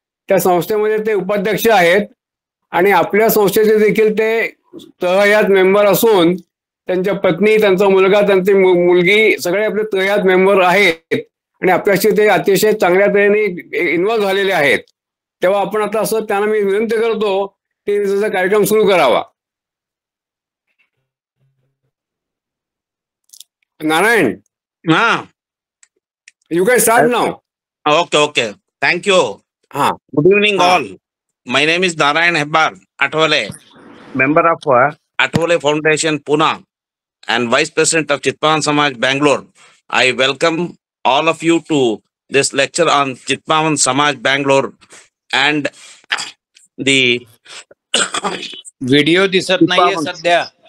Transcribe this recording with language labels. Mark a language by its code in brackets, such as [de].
[mr] त्या संस्थेमध्ये ते उपाध्यक्ष आहेत आणि आपल्या संस्थेचे देखील ते तहयात मेंबर असून त्यांच्या पत्नी, त्यांचा मुलगा, त्यांची मुलगी सगळे आपले तहयात मेंबर आहेत आणि आपल्याशी ते अतिशय चांगल्या तऱ्हेने इन्व्हॉल्व्ह झालेले आहेत. तेव्हा आपण आता असं त्यांना मी विनंती करतो की त्याचा कार्यक्रम सुरू करावा. [en] Narayan, you guys start now. Okay. Thank you. Good evening, all. My name is Narayan Hebbar Athwale, member of Athwale Foundation, Pune, and Vice President of Chitpavan Samaj, Bangalore. I welcome all of you to this lecture on Chitpavan Samaj, Bangalore, and the [mr] video दिसत नाहीये सध्या.